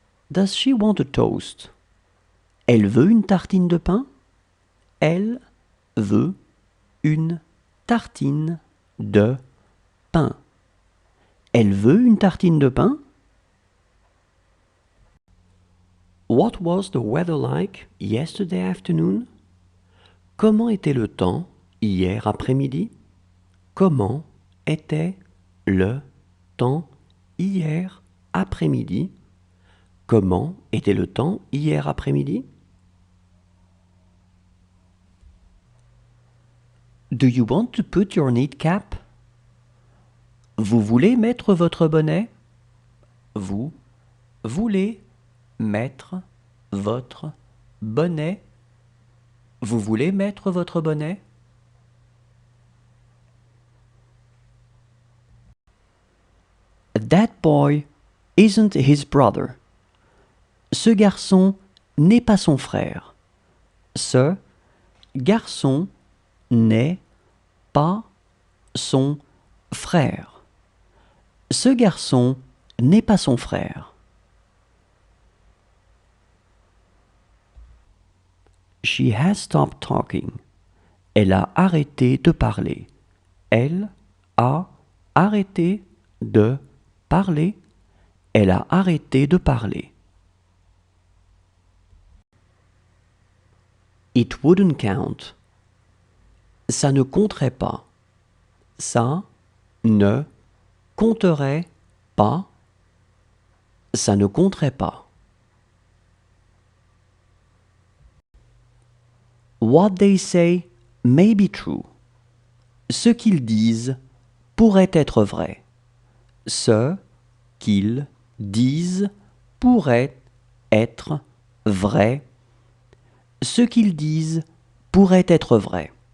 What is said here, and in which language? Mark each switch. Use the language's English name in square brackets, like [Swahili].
[English] Does she want a toast? [French] Elle veut une tartine de pain? Elle veut une tartine de pain. Elle veut une tartine de pain? [English] What was the weather like yesterday afternoon? [French] Comment était le temps hier après-midi? Comment était le temps hier après-midi? Comment était le temps hier après-midi? [English] Do you want to put your knit cap? [French] Vous voulez mettre votre bonnet? Vous voulez mettre votre bonnet? Vous voulez mettre votre bonnet? [English] That boy isn't his brother. [French] Ce garçon n'est pas son frère. Ce garçon n'est pas son frère. Ce garçon n'est pas son frère. [English] She has stopped talking. [French] Elle a arrêté de parler. Elle a arrêté de parler. Elle a arrêté de parler. [English] It wouldn't count. [French] Ça ne compterait pas. Ça ne compterait pas. Ça ne compterait pas. [English] What they say may be true. [French] Ce qu'ils disent pourrait être vrai. Ce qu'ils disent pourrait être vrai. Ce qu'ils disent pourrait être vrai.